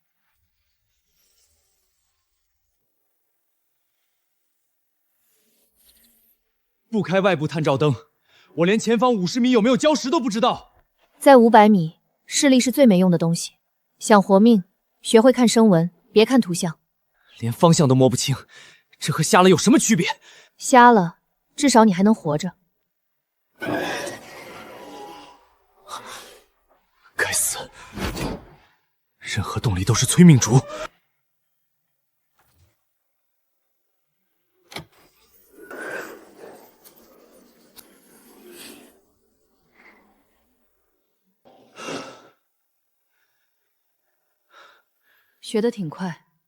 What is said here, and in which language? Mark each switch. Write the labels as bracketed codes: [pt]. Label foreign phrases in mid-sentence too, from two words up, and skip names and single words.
[zh] 不開外部探照燈，我連前方50米有沒有礁石都不知道。在500米，視力是最沒用的東西。想活命，學會看聲紋，別看圖像。連方向都摸不清，這和瞎了有什麼區別？瞎了，至少你還能活着。該死！任何動力都是催命竹。學得挺快。